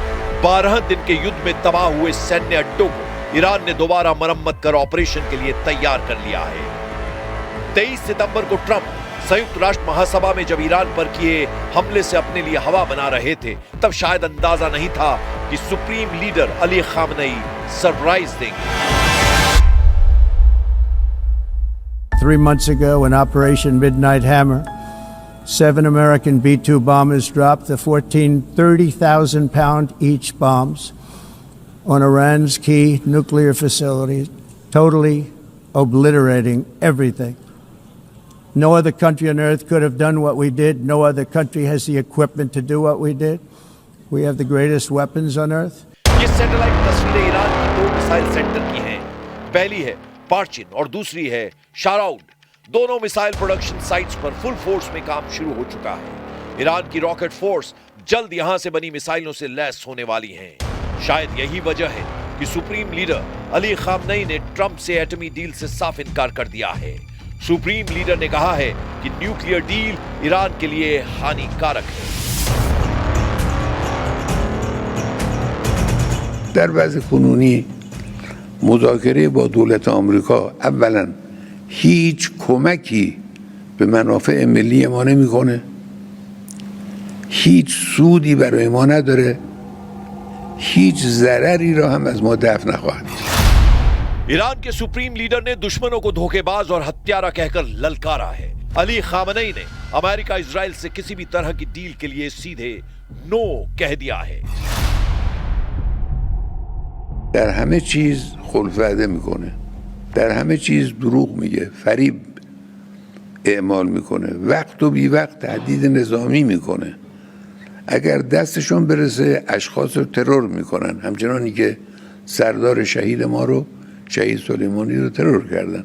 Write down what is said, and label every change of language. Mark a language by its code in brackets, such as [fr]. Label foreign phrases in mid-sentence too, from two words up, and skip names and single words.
[hi] 12 दिन के युद्ध में तबाह हुए सैन्य अड्डों को ईरान ने दोबारा मरम्मत कर ऑपरेशन के लिए तैयार कर लिया है। 23 सितंबर को ट्रंप संयुक्त राष्ट्र महासभा में जब ईरान पर किए हमले से अपने लिए हवा बना रहे थे, तब शायद अंदाजा नहीं था कि [en] supreme leader [hi] अली खामनेई सरप्राइज देंगे। [en] 3 months ago, in Operation Midnight Hammer, 7 American B-2 bombers dropped the 14 30,000-pound each bombs on Iran's key nuclear facilities, totally obliterating everything. No other country on earth could have done what we did. No other country has the equipment to do what we did. We have the greatest weapons on earth. [hi] ये सैटेलाइट तस्वीरें ईरान की 2 [en] missile center [hi] की हैं। पहली है पार्चिन और दूसरी है शाराउड। दोनों [en] missile production sites [hi] पर [en] full force [hi] में काम शुरू हो चुका है। ईरान की [en] rocket force [hi] जल्द यहां से बनी मिसाइलों से लैस होने वाली है। शायद यही वजह है कि [en] supreme leader [hi] अली खामनेई ने ट्रंप से एटमी डील से साफ इनकार कर दिया है। [en] supreme leader [hi] ने कहा है कि [en] nuclear deal [hi] ईरान के लिए हानिकारक है। [fa] در وضع کنونی مذاکره با دولت آمریکا اولا هیچ کمکی به منافع ملی ما نمیکنه، هیچ سودی برای ما نداره، هیچ ضرری را هم از ما دفع نخواهد کرد. [hi] ईरान के [en] supreme leader [hi] ने दुश्मनों को धोखेबाज और हत्यारा कहकर ललकारा है। अली खामनेई ने अमेरिका इजराइल से किसी भी तरह की डील के लिए सीधे नो कह दिया है। [fa] در همه چیز خلف وعده میکنه، در همه چیز دروغ میگه، فریب اعمال میکنه، وقت و بی وقت تهدید نظامی میکنه. اگر دستشون برسه اشخاص رو ترور میکنن، همچنانی که سردار شهید ما رو، شهید سلیمانی رو ترور کردن.